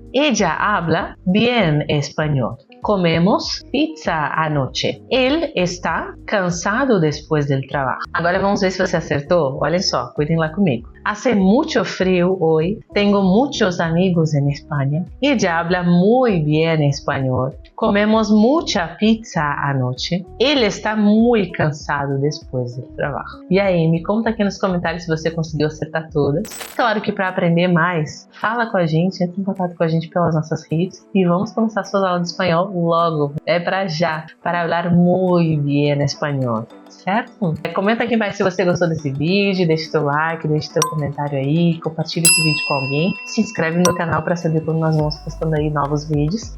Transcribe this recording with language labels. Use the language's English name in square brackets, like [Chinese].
[Spanish] Ella habla bien español. Comemos pizza anoche. Él está cansado después del trabajo. [Portuguese] Agora vamos ver se você acertou. Olhem só, cuidem lá comigo. [Spanish] Hace mucho frío hoy. Tengo muchos amigos en España. Ella habla muy bien español. Comemos mucha pizza anoche. Él está muy cansado después del trabajo. [Portuguese] E aí, me conta aqui nos comentários se você conseguiu acertar todas. Claro que para aprender mais, fala com a gente, entre em contato com a gente pelas nossas redes e vamos começar suas aulas de espanhol logo. É para já, para falar muy bien espanhol. Certo? Comenta aqui embaixo se você gostou desse vídeo, deixa seu like, deixa seu comentário aí, compartilha esse vídeo com alguém, se inscreve no canal para saber quando nós vamos postando aí novos vídeos.